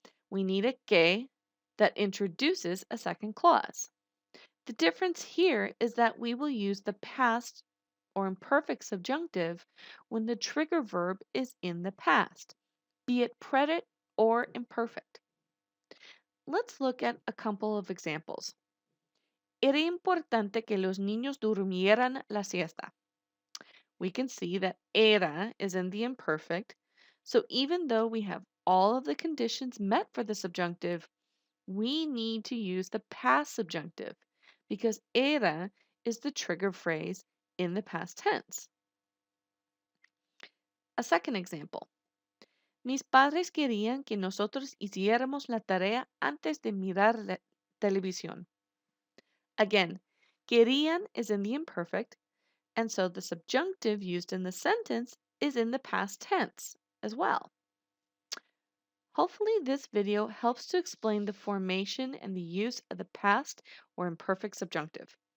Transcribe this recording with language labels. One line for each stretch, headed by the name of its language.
English: We need a que that introduces a second clause. The difference here is that we will use the past or imperfect subjunctive when the trigger verb is in the past, be it predicate or imperfect. Let's look at a couple of examples.
Spanish: Era importante que los niños durmieran la siesta.
English: We can see that era is in the imperfect, so even though we have all of the conditions met for the subjunctive, we need to use the past subjunctive because era is the trigger phrase in the past tense. A second example.
Spanish: Mis padres querían que nosotros hiciéramos la tarea antes de mirar la televisión.
English: Again, querían is in the imperfect, and so the subjunctive used in the sentence is in the past tense as well. Hopefully this video helps to explain the formation and the use of the past or imperfect subjunctive.